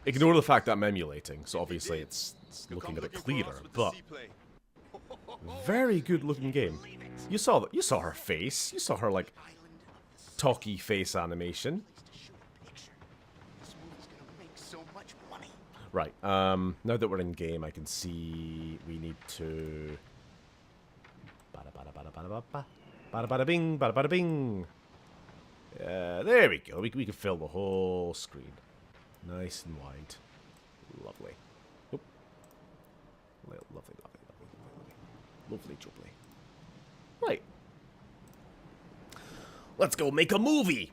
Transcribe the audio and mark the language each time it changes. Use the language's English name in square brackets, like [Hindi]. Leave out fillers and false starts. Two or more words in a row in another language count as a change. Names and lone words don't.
[English] Ignore the fact that I'm emulating, so obviously it's looking a bit clearer, but very good looking game. You saw her face. You saw her like talky face animation. This movie's gonna make so much money. Right. Now that we're in game, I can see we need to. Bada bada bada bada bada bada bada bing bada bada bing. There we go. We can fill the whole screen, nice and wide. Lovely. Oop. Lovely, lovely, lovely, lovely, jubbly. Right. Let's go make a movie.